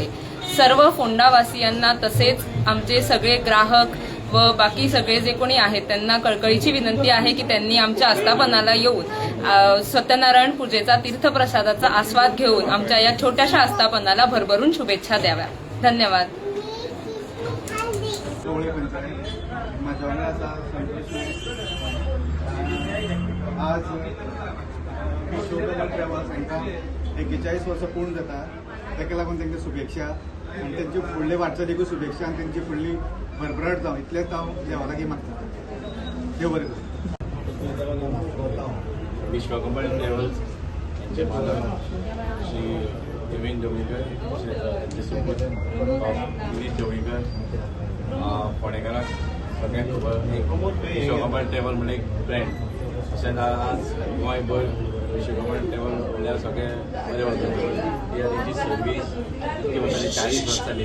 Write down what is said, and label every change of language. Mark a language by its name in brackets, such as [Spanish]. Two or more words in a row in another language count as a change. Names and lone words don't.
[Marathi] सर्व फोंडावासियांना तसेच आमचे सगळे ग्राहक व बाकी सगळे जे कोणी आहेत त्यांना कळकळीची विनंती आहे की त्यांनी आमच्या आस्थापनाला येऊन सत्यनारायण पूजेचा तीर्थप्रसादाचा आस्वाद घेऊन आमच्या या छोट्याशा आस्थापनाला भरभरून शुभेच्छा द्याव्या. धन्यवाद. [Konkani] आज विश्वकमल ट्रॅव्हल्स हांकां 41 वर्सां पूर्ण जाता. ताका लागून तांकां शुभेच्छा आनी तांचे फुडले वाटचालीकूय शुभेच्छा आनी तांची फुडली भरभराट जावं इतलेंच हांव देवा लागीं मागता. देव बरें करूं. विश्वकमल ट्रॅव्हल्स यांचे मालक श्री देवेंद्र जोगळेकर, त्यांचे सुपूत गिरीश जोगळेकर, फोंडेकाराक सगळ्यांक खबर एक विश्वकमल ट्रॅव्हल म्हणून एक ब्रँड अशें आज गोंयभर विश्वकमल ट्रॅव्हल म्हणल्यार सगळे बरें वचून तेंची सर्वीस इतकी वर्सांनी 40 वर्सां जाली.